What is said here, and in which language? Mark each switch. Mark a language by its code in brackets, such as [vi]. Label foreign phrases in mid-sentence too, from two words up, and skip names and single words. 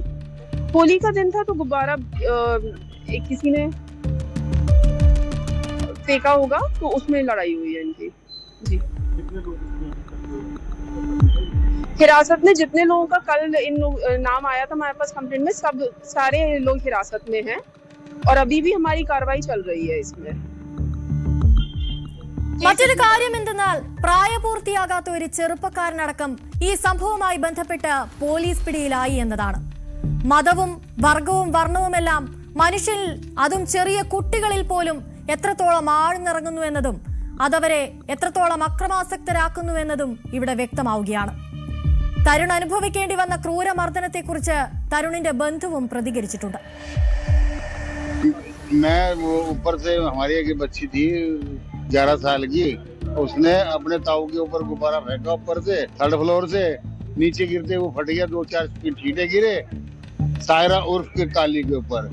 [hi] होली का दिन था तो गुब्बारा किसी ने फेंका होगा, तो उसमें लड़ाई हुई है इनकी जी। हिरासत में जितने लोगों का कल नाम आया था हमारे पास कंप्लेंट में, सारे लोग हिरासत में हैं, और अभी भी हमारी कार्रवाई चल रही है इसमें। [ml] മറ്റൊരു കാര്യം എന്തെന്നാൽ പ്രായപൂർത്തിയാകാത്ത ഒരു ചെറുപ്പക്കാരനടക്കം ഈ സംഭവവുമായി ബന്ധപ്പെട്ട് പോലീസ് പിടിയിലായി എന്നതാണ്. മതവും വർഗവും വർണ്ണവുമെല്ലാം മനുഷ്യരിൽ, അതും ചെറിയ കുട്ടികളിൽ പോലും എത്രത്തോളം ആഴ്ന്നിറങ്ങുന്നു എന്നതും അതവരെ എത്രത്തോളം അക്രമാസക്തരാക്കുന്നു എന്നതും ഇവിടെ വ്യക്തമാവുകയാണ്. തരുൺ അനുഭവിക്കേണ്ടി വന്ന ക്രൂരമർദ്ദനത്തെക്കുറിച്ച് തരുണിന്റെ ബന്ധുവും പ്രതികരിച്ചിട്ടുണ്ട്. [hi] मैं वो ऊपर से हमारी एक बच्ची थी 11 साल की, उसने अपने ताऊ के ऊपर गुब्बारा फेंका ऊपर से 3rd फ्लोर से, नीचे गिरते वो फट गया, 2-4 छींटे गिरे सायरा उर्फ के काली के ऊपर।